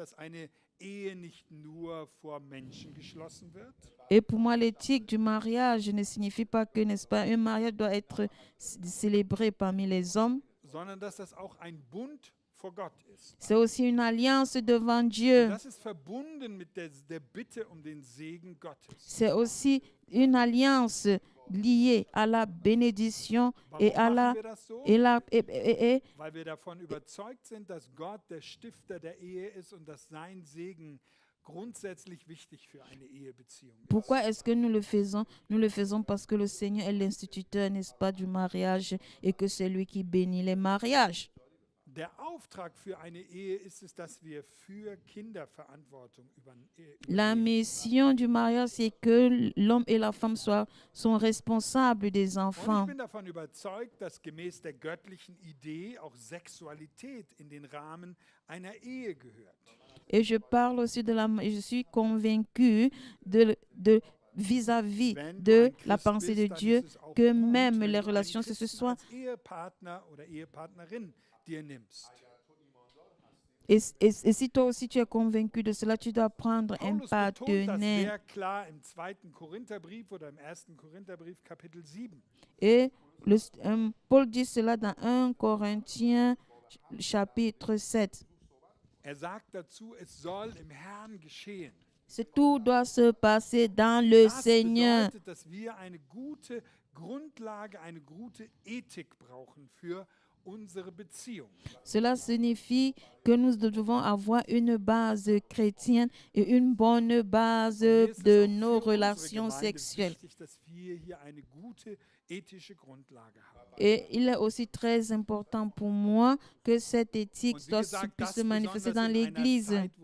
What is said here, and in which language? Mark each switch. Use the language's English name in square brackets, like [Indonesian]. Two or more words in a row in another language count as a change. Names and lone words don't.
[French] Et pour moi, l'éthique du mariage ne signifie pas que, n'est-ce pas, un mariage doit être célébré parmi les hommes. C'est aussi une alliance devant Dieu. C'est aussi une alliance liée à la bénédiction et à [German] weil wir davon überzeugt sind, dass Gott der Stifter der Ehe ist und dass sein Segen grundsätzlich wichtig für eine Ehebeziehung ist. [French] Pourquoi est-ce que nous le faisons? Nous le faisons parce que le Seigneur est l'instituteur, n'est-ce pas, du mariage et que c'est lui qui bénit les mariages. [German] Der Auftrag für eine Ehe ist es, dass wir für Kinder Verantwortung übernehmen. [French] La mission du mariage, c'est que l'homme et la femme sont responsables des enfants. [German] Und ich bin davon überzeugt, dass gemäß der göttlichen Idee auch Sexualität in den Rahmen einer Ehe gehört. [French] Et je suis convaincu vis-à-vis de la pensée de Dieu que même les relations, que ce soit et si toi aussi tu es convaincu de cela, tu dois prendre un partenaire. Et Paul dit cela dans 1 Corinthiens chapitre 7. Tout doit se passer dans le Seigneur. [German] Grundlage, eine gute Ethik brauchen für [French] Cela signifie que nous devons avoir une base chrétienne et une bonne base de nos relations sexuelles. Et il est aussi très important pour moi que cette éthique puisse se manifester dans l'Église.